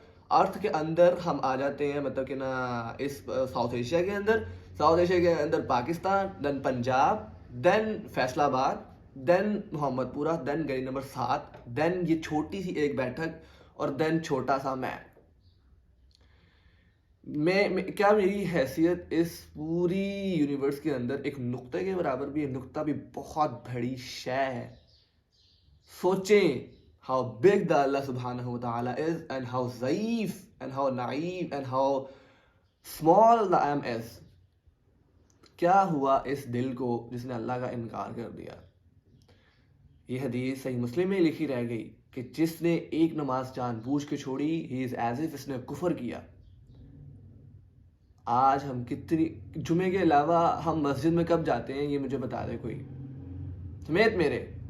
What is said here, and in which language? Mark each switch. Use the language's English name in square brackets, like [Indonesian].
[Urdu] ارتھ کے اندر ہم آ جاتے ہیں مطلب کہ نا اس ساؤتھ ایشیا کے اندر، ساؤتھ ایشیا کے اندر پاکستان، دین پنجاب، دین فیصل آباد، دین محمد پورہ، دین گلی نمبر 7، دین یہ چھوٹی سی ایک بیٹھک، اور دین چھوٹا سا میں کیا میری حیثیت اس پوری یونیورس کے اندر ایک نقطے کے برابر بھی ہے؟ نقطہ بھی بہت بڑی شے ہے. سوچیں [English] how big the Allah subhanahu wa ta'ala is, and how ضعیف and how naive and how small the I am is. [Urdu] کیا ہوا اس دل کو جس نے اللہ کا انکار کر دیا؟ یہ حدیث صحیح مسلم میں لکھی رہ گئی کہ جس نے ایک نماز جان بوجھ کے چھوڑی، [English] he is as if [Urdu] اس نے کفر کیا. آج ہم کتنی جمعے کے علاوہ ہم مسجد میں کب جاتے ہیں؟ یہ مجھے بتا دے کوئی سمیت میرے.